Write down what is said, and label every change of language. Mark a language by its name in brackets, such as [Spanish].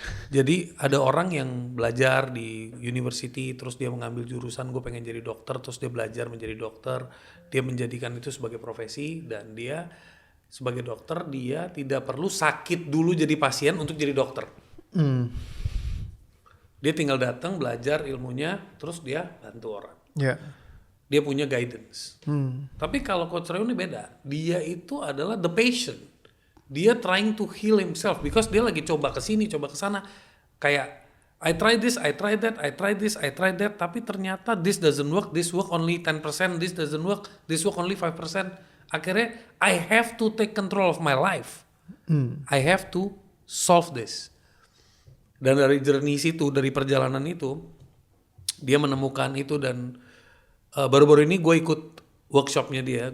[Indonesian] Jadi ada orang yang belajar di university terus dia mengambil jurusan gue pengen jadi dokter, terus dia belajar menjadi dokter, dia menjadikan itu sebagai profesi dan dia sebagai dokter dia tidak perlu sakit dulu jadi pasien untuk jadi dokter. Dia tinggal datang belajar ilmunya terus dia bantu orang. Ya. Dia punya guidance. Tapi kalau Coach Reo ini beda. Dia itu adalah [English] the patient. [Indonesian] Dia [English] trying to heal himself because [Indonesian] dia lagi coba ke sini, coba ke sana. Kayak [English] I try this, I try that, I try this, I try that, [Indonesian] tapi ternyata [English] this doesn't work, this work only 10%, this doesn't work, this work only 5%. [Indonesian] Akhirnya [English] I have to take control of my life. I have to solve this. [Indonesian] Dan dari journey situ, dari perjalanan itu, dia menemukan itu dan baru-baru ini gue ikut workshopnya dia.